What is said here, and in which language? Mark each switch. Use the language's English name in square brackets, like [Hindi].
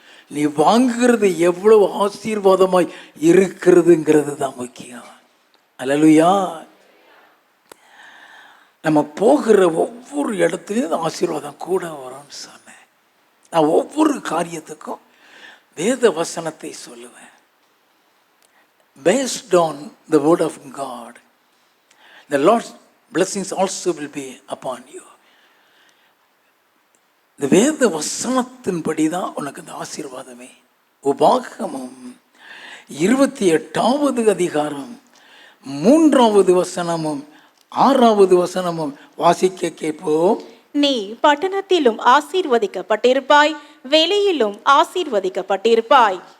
[Tamil] நீ வாங்குகிறது எவ்வளவு ஆசீர்வாதமாய் இருக்கிறதுங்கிறது தான் முக்கியம். அல்லேலூயா. நம்ம போகிற ஒவ்வொரு இடத்துலையும் ஆசீர்வாதம் கூட வரும்னு சொன்னேன். நான் ஒவ்வொரு காரியத்துக்கும் வேத வசனத்தை சொல்லுவேன். [English] Based on the word of God, the Lord's blessings also will be upon you. [Tamil] இந்த வேத வசனத்தின்படி தான் உனக்கு இந்த ஆசீர்வாதமே. உபாகமம் 28வது அதிகாரம் 3வது வசனமும் 6வது வசனமும் வாசிக்க கேட்போம். நீ பட்டணத்திலும் ஆசீர்வதிக்கப்பட்டிருப்பாய், வெளியிலும் ஆசீர்வதிக்கப்பட்டிருப்பாய்.